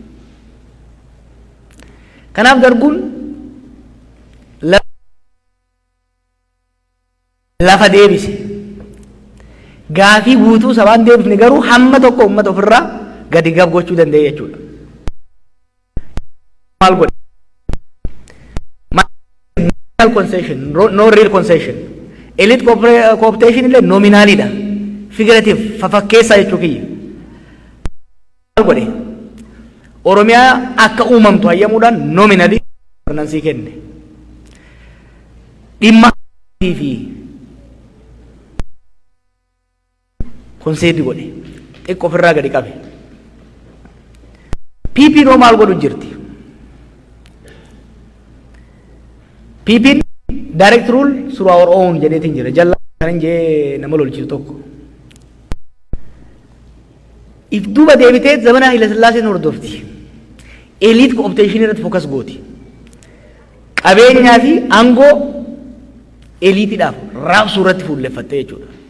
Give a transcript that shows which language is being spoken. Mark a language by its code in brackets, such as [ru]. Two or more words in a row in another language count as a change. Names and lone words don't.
[om] Kanaaf darguun lafa deebise. Gaafii guutuu sabaan deebifne garuu hamma tokko uummata ofirraa gadi gab gochuu danda'e jechuudha. Maal godhe? [en] Concession, no real concession. Elite cooptation [om] illee nominaalidha. Figurative, fafakkeessa jechuu kiyya. Maal godhe? Oromiyaa akka uumamtu hayyamuudhaan [en] nominally governance [om] kenne. Dhimma fi konseedii godhe. Xiqqoo ofirraa gadi qabe. PP noo maal godhu jirti? PP [en] direct rule through our own [om] jedheetiin jira. Jalla kanan jee nama lolchisu tokko. If duuba deebitee zamana Haile Sillaaseen hordofti. [en] Elite cooptation [om] irratti focus gooti. Qabeenyaa fi aangoo eliitiidhaaf raabsuu irratti fuulleffatte jechuudha.